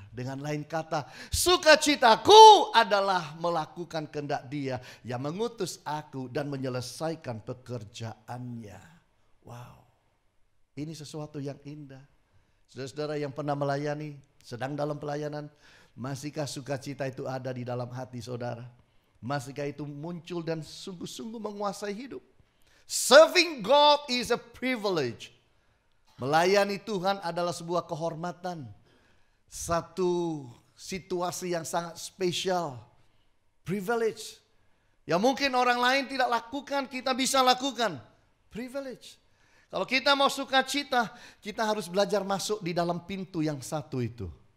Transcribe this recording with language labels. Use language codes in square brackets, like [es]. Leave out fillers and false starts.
[id] Dengan lain kata, sukacitaku adalah melakukan kehendak Dia yang mengutus aku dan menyelesaikan pekerjaannya. Wow, ini sesuatu yang indah. Saudara-saudara yang pernah melayani, sedang dalam pelayanan, masihkah sukacita itu ada di dalam hati saudara? Masihkah itu muncul dan sungguh-sungguh menguasai hidup? [en] Serving God is a privilege. [id] Melayani Tuhan adalah sebuah kehormatan. Satu situasi yang sangat spesial. Privilege. Yang mungkin orang lain tidak lakukan, kita bisa lakukan. Privilege. Kalau kita mau sukacita, kita harus belajar masuk di dalam pintu yang satu itu.